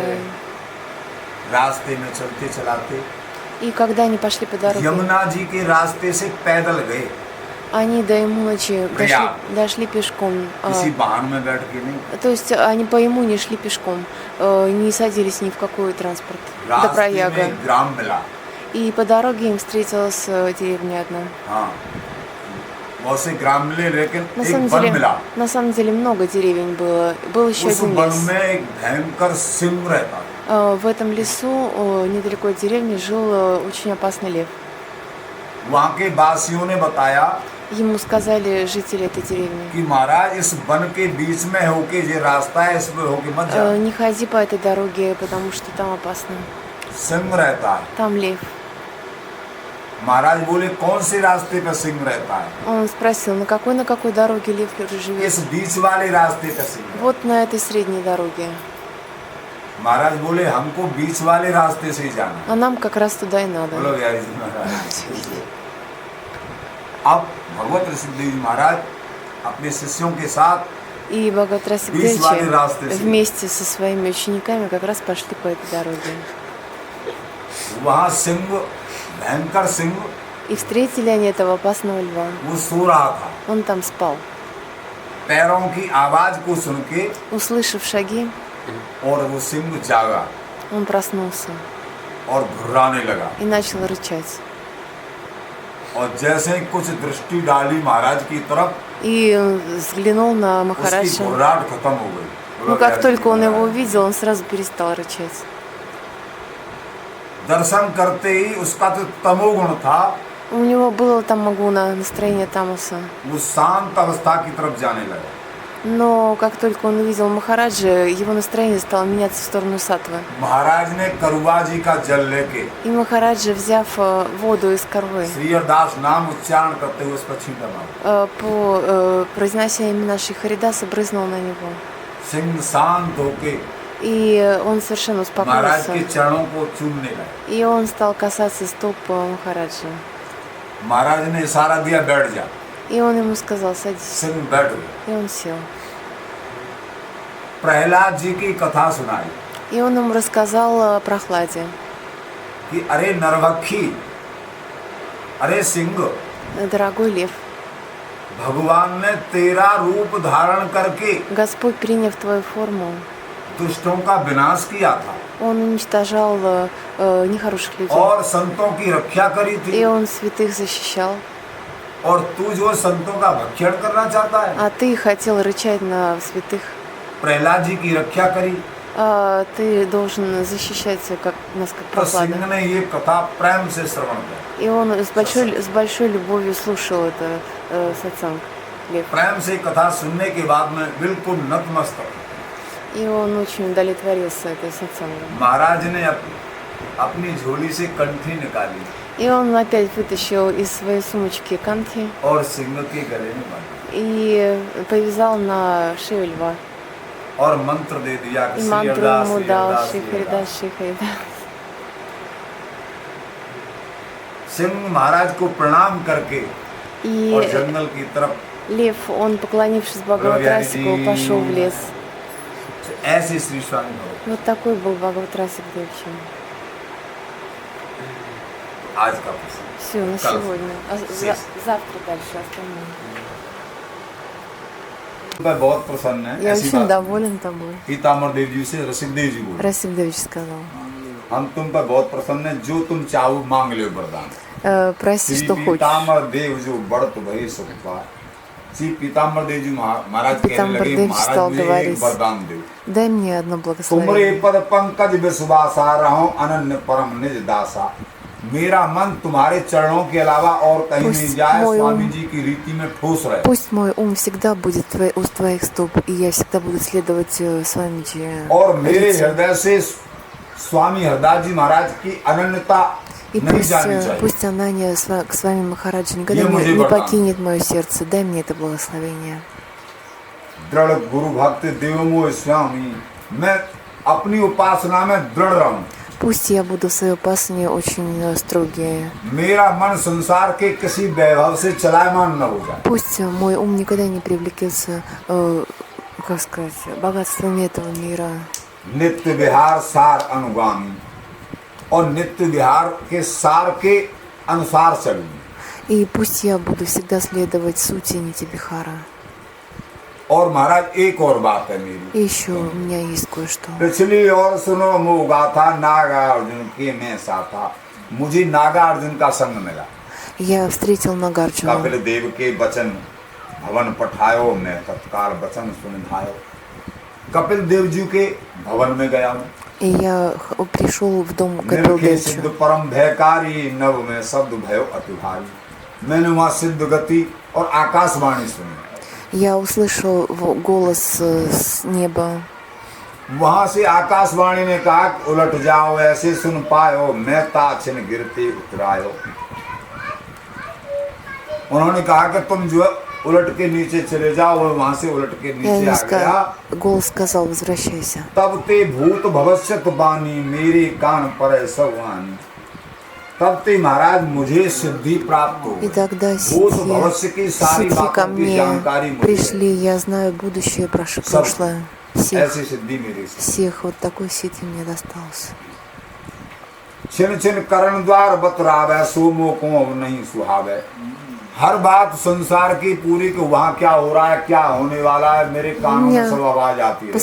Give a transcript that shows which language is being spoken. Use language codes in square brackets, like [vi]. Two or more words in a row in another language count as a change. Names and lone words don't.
[hi] Джай. रास्ते में चलते चलाते [ru] И когда они пошли по дороге, [hi] यमुना जी के रास्ते से पैदल गए, [ru] они до Ямуночи Прям. дошли пешком. [hi] किसी वाहन में बैठ के नहीं, [ru] То есть они по Ямуне шли пешком, не садились ни в какой транспорт до [hi] रास्ते [ru] Праяга. [hi] में एक ग्राम मिला। [ru] И по дороге им встретилась деревня одна. [hi] हाँ, बहुत से ग्राम मिले लेकिन [ru] На [hi] एक [ru] самом деле много деревень было. Был еще [hi] उस [ru] один [hi] वन [ru] лес. [hi] में एक भयंकर सिंह रहता था। [ru] В этом лесу, недалеко от деревни, жил очень опасный лев. [hi] वहाँ के वासियों ने बताया [ru] Ему сказали жители этой деревни: [hi] कि महाराज इस वन के बीच में होके ये रास्ता है, इसमें होके मत जा। [ru] не ходи по этой дороге, потому что там опасно. [hi] सिंह रहता है। [ru] Там лев. [hi] महाराज बोले कौन से रास्ते पे सिंह रहता है? [ru] Он спросил, на какой дороге лев живет? [hi] इस बीच वाले रास्ते पे सिंह है। [ru] Вот на этой средней дороге. [hi] महाराज बोले हमको बीच वाले रास्ते से ही जाना है। [ru] А нам как раз туда и надо. [hi] बोलो बिहारी जी महाराज। अब भगवत ऋषिदेव जी महाराज अपने शिष्यों के साथ [ru] И Бхагават [hi] बीच वाले रास्ते [ru] Расикдевичи [hi] से [ru] вместе со своими учениками как раз пошли по этой дороге. [hi] वहाँ सिंह, भयंकर सिंह, [ru] И встретили они этого опасного льва. [hi] वो सो रहा था। [ru] Он там спал. [hi] पैरों की आवाज को सुन के [ru] Услышав шаги, [hi] और वो सिंह जागा [ru] он проснулся [hi] और घुर्राने लगा। [ru] и начал рычать. [hi] और जैसे ही कुछ दृष्टि डाली महाराज की तरफ, [ru] И взглянул на [hi] उसकी [ru] Махараджа. [hi] घुर्राहट खत्म हो गई। [ru] Но как только он его увидел, он сразу перестал рычать. [hi] दर्शन करते ही उसका तो तमोगुण था, [ru] У него было там магуна, настроение тамаса. [hi] वो शांत अवस्था की तरफ जाने लगा। [ru] Но как только он увидел Махараджа, его настроение стало меняться в сторону сатвы. [hi] महाराज ने करुआ जी का जल लेके [ru] И Махараджа, взяв воду из корвы, [hi] श्री हरदास नाम उच्चारण करते हुए उस पर छींटा मारा। [ru] произнося имена Шри Харидаса, брызнул на него. [hi] सिंह शांत होके [ru] И он совершенно [hi] महाराज [ru] успокоился. [hi] के चरणों को चूमने लगा। [ru] И он стал касаться стоп Махараджа. [hi] महाराज ने इशारा दिया बैठ जा। [ru] И он ему сказал: садись. [hi] सिंह बैठ गया। [ru] И он сел. [hi] प्रहलाद जी की कथा सुनाई [ru] И он ему рассказал о прохладе. [hi] कि अरे नरभक्षी, अरे सिंह, [ru] Дорогой лев, [hi] भगवान ने तेरा रूप धारण करके [ru] Господь, приняв твою форму, [hi] दुष्टों का विनाश किया था [ru] Он уничтожал нехороших людей. [hi] और संतों की रक्षा करी [ru] И [hi] थी, [ru] он святых защищал. [hi] और तू जो संतों का भक्षण करना चाहता है। [ru] А ты хотел рычать на святых. [hi] प्रहलाद जी की रक्षा करी [ru] Ты должен защищать как нас как [hi] तो सिंह [ru] прохлада. [hi] ने ये कथा प्रेम से श्रवण किया। [ru] И он с большой любовью слушал это сатсанг. Лев. [hi] प्रेम से कथा सुनने के बाद में बिल्कुल नतमस्तक [ru] И он очень удовлетворился этой сатсангом. [hi] महाराज ने अपनी झोली से कंठी निकाली [ru] И он опять вытащил из своей сумочки канти [hi] और सिंह के गले में बांधी [ru] и повязал на шею льва. [hi] और मंत्र दे दिया कि [ru] И [hi] श्री [ru] мантру [hi] हरदास, [ru] ему [hi] श्री [ru] дал [hi] हरदास, [ru] Шри [hi] श्री [ru] Харидас, [hi] हरदास। [ru] Шри Харидас. [hi] सिंह महाराज को प्रणाम करके और [ru] И [hi] जंगल की तरफ [ru] лев, он, поклонившись Бхагаватрасику, пошел в лес. [hi] ऐसे श्री स्वामी भगवत [ru] Вот такой был Бхагаватрасик Девчи. [hi] आज का प्रसंग [ru] Все, на Кайф. сегодня. Сесть. Завтра дальше остальное. [hi] मैं बहुत प्रसन्न है [ru] Я [hi] ऐसी [ru] очень [hi] बात [ru] доволен тобой. [hi] पीताम्बर देव जी से रसिकदेव जी बोले [ru] Расик Девич сказал. [hi] हम तुम पर बहुत प्रसन्न है, जो तुम चाहो मांग लो वरदान। [ru] Проси, [hi] श्री [ru] что хочешь. [hi] पीताम्बर देव जो बढ़त भय सुख पाए। श्री पीताम्बर देव जी महाराज कहने पीताम्बर लगे, देव महाराज [ru] стал [hi] मुझे एक [ru] говорить: [hi] वरदान दो। [ru] дай мне одно [hi] तुमरे [ru] благословение. [hi] पद पंकज विश्वासा रहो अनन्य परम निज दासा। मेरा मन तुम्हारे चरणों के अलावा और कहीं [ru] Пусть [hi] नहीं जाए, [ru] мой [hi] स्वामी [ru] ум- [hi] जी की रीति में ठोस रहे। [ru] Пусть мой ум всегда будет у твоих стоп, и я всегда буду следовать Свамиджи. [hi] और मेरे हृदय से स्वामी हरदास जी महाराज की अनन्यता [ru] И [hi] नहीं जानी चाहिए। [ru] пусть она к Свами Махараджи никогда Я мужик не братан. покинет мое сердце. Дай мне это благословение. [hi] दृढ़ गुरु भक्त देवमोह स्वामी, मैं अपनी उपासना में दृढ़ रहूं। [ru] Пусть я буду в своей упасне очень строгие. [hi] मेरा मन संसार के किसी वैभव से चलायमान न हो जाए। [ru] Пусть мой ум никогда не привлекется, как сказать, богатствами этого мира. [hi] नित्य विहार सार अनुगामी, और नित्य विहार के सार के अनुसार चलूं। [ru] И пусть я буду всегда следовать сути Нитибихара. [hi] और महाराज एक और बात है मेरी, [ru] И еще у меня есть कое-что. [hi] पिछली और सुनो मोह गाथा नागा अर्जुन के में सा था। मुझे नागा अर्जुन का संग मिला। [ru] Я встретил Нагарджуну. [hi] कपिल देव के वचन भवन पठायो, मैं तत्काल वचन सुन धायो। कपिल देव जी के भवन में गया हूँ। [ru] И я пришел в дом [hi] निर्खे [ru] Капилдевича. [hi] सिद्ध परम भयकारी, नव में शब्द भयो अति भारी। मैंने वहाँ सिद्ध गति और आकाशवाणी सुनी। [ru] Я услышал голос с неба. [hi] वहां से आकाशवाणी ने कहा उलट जाओ, ऐसे सुन पायो मैं ताछिन गिरते उतरायो। उन्होंने कहा कि तुम जो उलट के नीचे चले जाओ, और वहां से उलट के [ru] Я [hi] नीचे [ru] ему [hi] आ गया। [ru] голос сказал, возвращайся. [hi] तब ते भूत भविष्यत बानी मेरे कान पर सवानी। तब ते महाराज मुझे सिद्धि प्राप्त हो [ru] И тогда [hi] भूत भविष्य की सारी [ru] ситхи ко [hi] बातों की [ru] мне [hi] जानकारी मुझे [ru] пришли, я знаю будущее, прошлое. [hi] ऐसी सिद्धि मेरी से। [ru] Всех вот такой ситхи мне достался. [hi] छिन छिन करण द्वार बतरावे सोमो को अब नहीं सुहावे। हर बात संसार की पूरी कि वहाँ क्या हो रहा है, क्या होने वाला है, मेरे कानों में सब आवाज आती है।